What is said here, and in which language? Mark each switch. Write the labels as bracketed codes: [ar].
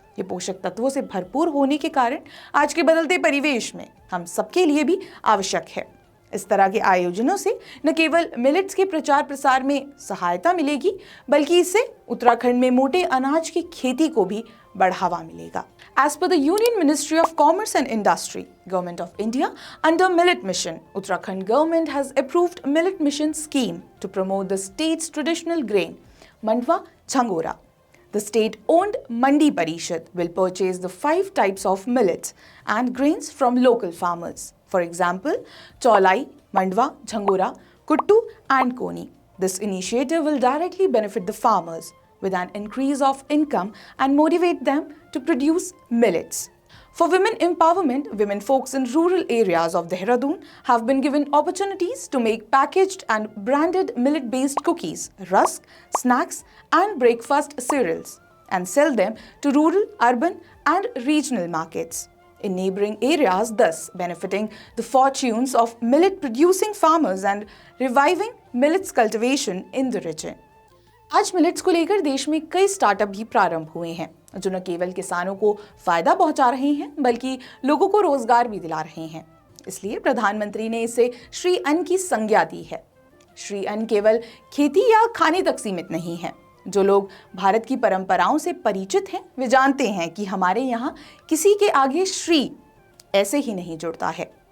[hi] ये पोषक तत्वों से भरपूर होने के कारण आज के बदलते परिवेश में हम सबके लिए भी आवश्यक है। इस तरह के आयोजनों से न केवल मिलेट्स के प्रचार प्रसार में सहायता मिलेगी, बल्कि इससे उत्तराखंड में मोटे अनाज की खेती को भी बढ़ावा मिलेगा। [en] As per the Union Ministry of Commerce and Industry, Government of India, under Millet Mission, Uttarakhand government has approved Millet Mission scheme to promote the state's traditional grain, Mandwa Jhangora. The state-owned Mandi Parishad will purchase the 5 types of millets and grains from local farmers. For example, Cholai, Mandwa, Jhangora, Kuttu and Koni. This initiative will directly benefit the farmers with an increase of income and motivate them to produce millets. For women empowerment, women folks in rural areas of Dehradun have been given opportunities to make packaged and branded millet-based cookies, rusk, snacks and breakfast cereals and sell them to rural, urban and regional markets in neighboring areas, thus benefiting the fortunes of millet-producing farmers and reviving millets cultivation in the region. [hi] आज millets को लेकर देश में कई startup भी प्रारंभ हुए हैं जो न केवल किसानों को फायदा पहुंचा रहे हैं बल्कि लोगों को रोजगार भी दिला रहे हैं। इसलिए प्रधानमंत्री ने इसे श्री अन्न की संज्ञा दी है। श्री अन्न केवल खेती या खाने तक सीमित नहीं है। जो लोग भारत की परंपराओं से परिचित हैं वे जानते हैं कि हमारे यहाँ किसी के आगे श्री ऐसे ही नहीं जुड़ता है।